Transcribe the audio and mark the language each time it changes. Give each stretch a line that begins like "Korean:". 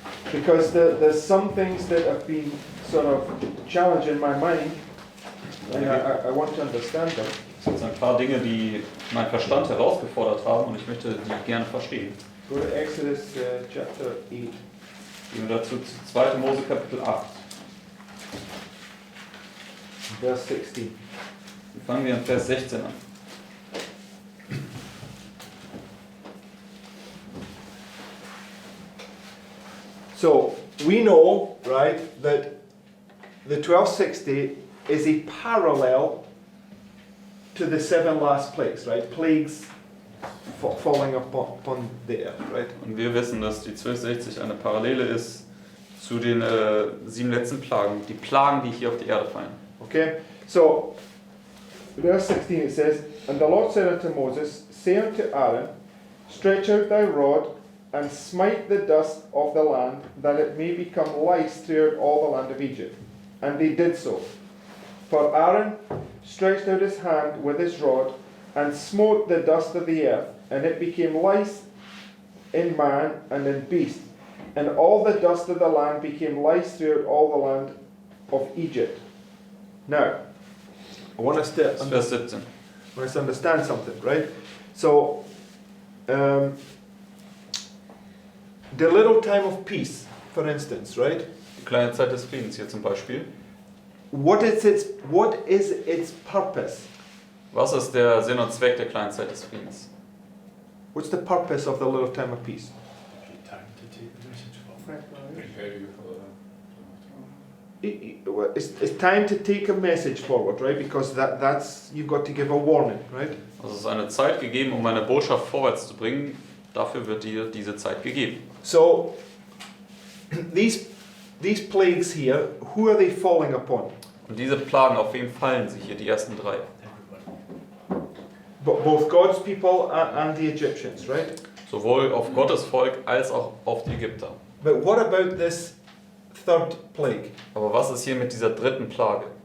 English: because there's some things that have been sort of challenging my mind, and I want to understand them.
German: Es sind ein paar Dinge, die meinen Verstand herausgefordert haben und ich möchte die gerne verstehen.
English: Go to Exodus chapter 8.
German: Gehen wir dazu zu 2. Mose Kapitel 8.
English: Verse 16.
German: Fangen wir in Vers 16 an.
English: So we know, right, that the 1260 is a parallel to the 7 last plagues, right? Plagues falling upon the earth, right?
German: Und wir wissen, dass die 1260 eine Parallele ist zu den 7 letzten Plagen, die Plagen, die hier auf die Erde fallen.
English: Okay, so verse 16 it says, And the Lord said unto Moses, Say unto Aaron, Stretch out thy rod, and smite the dust of the land, that it may become lice throughout all the land of Egypt. And they did so. For Aaron stretched out his hand with his rod, and smote the dust of the earth, and it became lice in man and in beast. And all the dust of the land became lice throughout all the land of Egypt. Now, I want us to,
German: Das ist Vers 17.
English: want us to understand something, right? So, the little time of peace, for instance, right?
German: Die kleine Zeit des Friedens hier zum Beispiel.
English: What is its purpose?
German: Was ist der Sinn und Zweck der kleinen Zeit des Friedens?
English: What's the purpose of the little time of peace? Time to take the message forward. Prepare you for It's time to take a message forward, right? Because that's you've got to give a warning, right?
German: Also es ist eine Zeit gegeben, um eine Botschaft vorwärts zu bringen. Dafür wird dir diese Zeit gegeben.
English: So these plagues here, who are they falling upon?
German: Und diese Plagen, auf wen fallen sie hier, die ersten 3?
English: Everybody. Both God's people and the Egyptians, right?
German: Sowohl auf Gottes Volk als auch auf die Ägypter.
English: But what about this third plague?
German: Aber was ist hier mit dieser 3. Plage?